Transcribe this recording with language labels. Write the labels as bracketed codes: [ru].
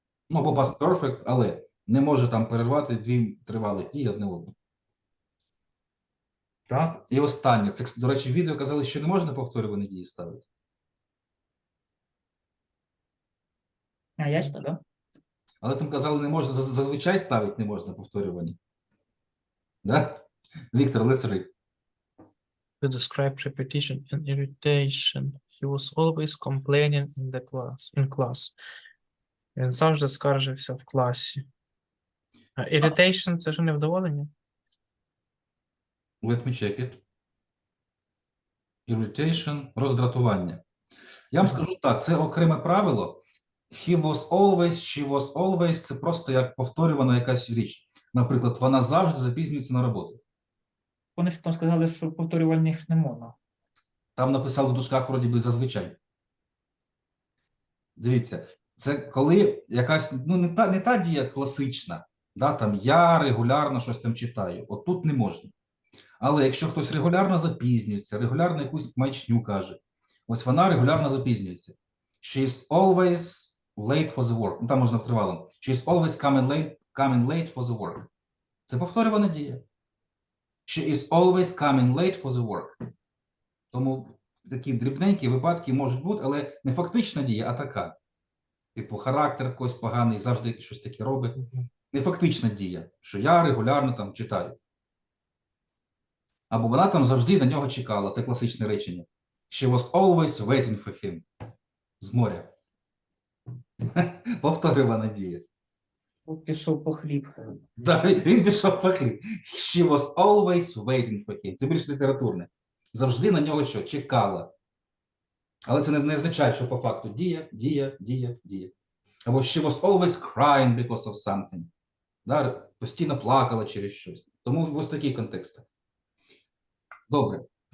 [uk] Ну, або past perfect, але не може там перервати дві тривалих дії одне одне. Так? І останнє. Це, до речі, в відео казали, що не можна повторювані дії ставити. А я читав, да? Але там казали, не можна, зазвичай ставити не можна повторювані. Да? [en] Віктор, let's read. To describe repetition and irritation. He was always complaining in class. [uk] Він завжди скаржився в класі. Irritation – це ж невдоволення? [en] Let me check it. [uk] Irritation, роздратування. Я вам скажу так, це окреме правило. He was always, she was always – це просто як повторювана якась річ. Наприклад, вона завжди запізнюється на роботу. Вони ж там сказали, що повторювальних не можна. Там написали в дужках, вроді би, зазвичай. Дивіться, це коли якась, ну, не та дія класична, да, там я регулярно щось там читаю, от тут не можна. Але якщо хтось регулярно запізнюється, регулярно якусь маячню каже, ось вона регулярно запізнюється. [en] She is always late for the work. [uk] Ну, там можна втривалим. [en] She is always coming late for the work. [uk] Це повторювана дія. [en] She is always coming late for the work. [uk] Тому такі дрібненькі випадки можуть бути, але не фактична дія, а така. Типу, характер когось поганий, завжди щось таке робить. Не фактична дія, що я регулярно там читаю. Або вона там завжди на нього чекала. Це класичне речення. [en] She was always waiting for him. [uk] З моря. Повторювана дія. Пішов по хліб. Да, він пішов по хліб. [en] She was always waiting for him. [uk] Це більш літературне. Завжди на нього що? Чекала. Але це не означає, що по факту дія. [en] Або she was always crying because of something. [uk] Да, постійно плакала через щось. Тому ось такий контекст. Добре.